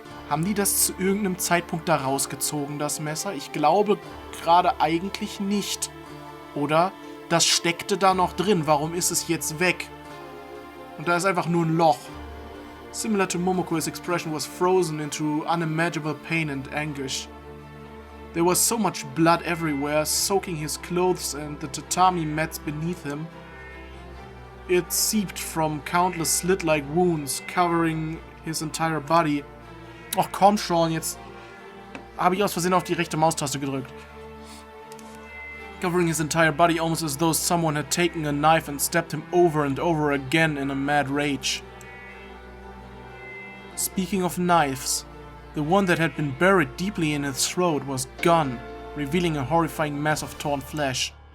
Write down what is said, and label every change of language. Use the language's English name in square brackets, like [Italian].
[German] Haben die das zu irgendeinem Zeitpunkt da rausgezogen, das Messer? Ich glaube gerade eigentlich nicht. Oder? Das steckte da noch drin. Warum ist es jetzt weg? Und da ist einfach nur ein Loch. [English] Similar to Momoko, his expression was frozen into unimaginable pain and anguish. There was so much blood everywhere, soaking his clothes and the tatami mats beneath him. It seeped from countless slit-like wounds, covering his entire body. [German] Ach komm schon, jetzt habe ich aus Versehen auf die rechte Maustaste gedrückt. [English] Covering his entire body almost as though someone had taken a knife and stabbed him over and over again in a mad rage. Speaking of knives, the one that had been buried deeply in his throat was gone, revealing a horrifying mass of torn flesh.